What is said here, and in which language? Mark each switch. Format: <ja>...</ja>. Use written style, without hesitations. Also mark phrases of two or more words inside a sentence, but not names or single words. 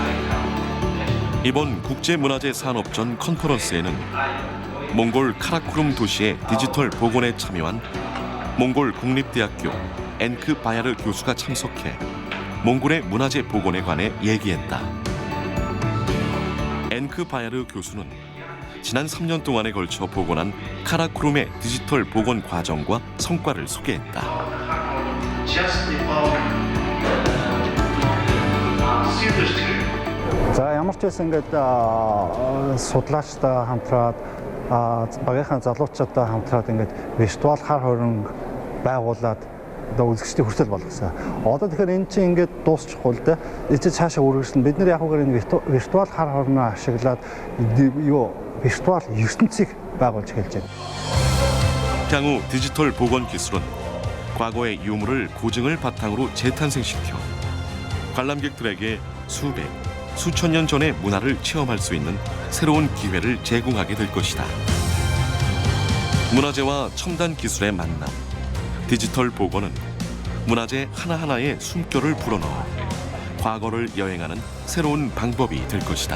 <ko>이번 국제문화재 산업전 컨퍼런스에는 몽골 카라코룸 도시의 디지털 복원에 참여한 몽골 국립대학교 엔크 바야르 교수가 참석해 몽골의 문화재 복원에 관해 얘기했다. 엔크 바야르 교수는 지난 3년 동안에 걸쳐 복원한 카라코룸의 디지털 복원 과정과 성과를 소개했다.</ko> <mn>За ямар ч байсан ингээд судлаачтай хамтраад багийнхаа залуучуудтай хамтраад ингээд виртуал хар хоринг байгуулад одоо үзэгчдийн хүртэл болгосон. Одоо тэгэхээр эн чинь ингээд дуусчихгүй л дээ. Эцэг цаашаа үргэлжлэн бид нар яг үгээр энэ виртуал хар хорноо ашиглаад виртуал ертөнцийг байгуулж эхэлж байна.</mn> <ko>향후 디지털 복원 기술은 과거의 유물을 고증을 바탕으로 재탄생시켜 관람객들에게 수백, 수천 년 전의 문화를 체험할 수 있는 새로운 기회를 제공하게 될 것이다. 문화재와 첨단 기술의 만남, 디지털 복원은 문화재 하나하나에 숨결을 불어넣어 과거를 여행하는 새로운 방법이 될 것이다.</ko>